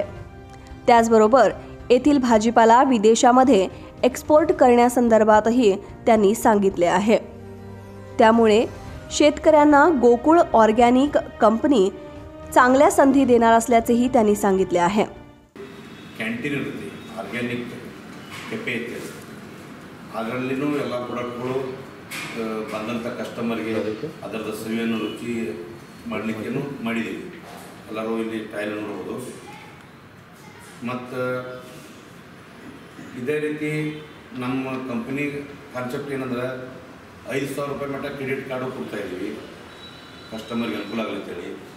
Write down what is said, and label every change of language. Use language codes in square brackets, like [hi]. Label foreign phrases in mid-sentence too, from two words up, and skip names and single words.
[mr] त्याचबरोबर येथील भाजीपाला विदेशामध्ये एक्सपोर्ट करण्यासंदर्भातही त्यांनी सांगितले आहे। त्यामुळे शेतकऱ्यांना गोकुळ ऑर्गॅनिक कंपनी चांगल्या संधी देणार असल्याचेही त्यांनी सांगितले आहे। [kn] ಕ್ಯಾಂಟೀನ್ ಇರುತ್ತೆ, [en] organic cafe [kn] ಇರುತ್ತೆ, ಅದರಲ್ಲಿನೂ ಎಲ್ಲ ಪ್ರಾಡಕ್ಟ್ಗಳು ಬಂದಂಥ ಕಸ್ಟಮರ್ಗೆ ಅದರದ ಸವಿಯನ್ನು ರುಚಿ ಮಾಡಲಿಕ್ಕೇನು ಮಾಡಿದ್ದೀವಿ। ಎಲ್ಲರೂ ಇಲ್ಲಿ ಟ್ರಯಲ್ ನೋಡ್ಬೋದು। ಮತ್ತು ಇದೇ ರೀತಿ ನಮ್ಮ [en] company concept [kn] ಏನಂದ್ರೆ 5,000 ರೂಪಾಯಿ ಮಟ್ಟ [en] credit card [kn] ಕೊಡ್ತಾಯಿದ್ದೀವಿ ಕಸ್ಟಮರ್ಗೆ ಅನುಕೂಲ ಆಗಲಿಕ್ಕೇಳಿ।